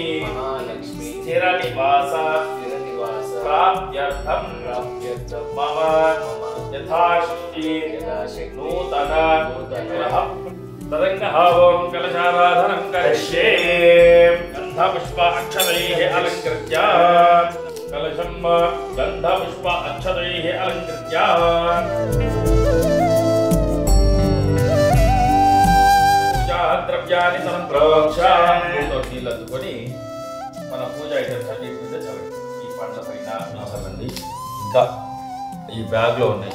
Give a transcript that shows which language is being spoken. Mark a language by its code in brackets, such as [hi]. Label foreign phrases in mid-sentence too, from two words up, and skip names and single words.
[sa] स्थिरनिवास प्राप्त्यर्थं मम यथाशक्ति नूतन गृह तदङ्गहावं कलशाराधनं करिष्ये गन्धपुष्प अक्षतैः अलङ्कृत्य कलशं गन्धपुष्प अक्षतैः अलङ्कृत्य [te] ద్రవ్యాన్ని సమప్రోక్షాన్ని మన పూజ ఐటమ్స్ అన్ని చదవండి. ఈ పండ్ల పైన చదవండి. ఇంకా ఈ బ్యాగ్ లో ఉన్నాయి.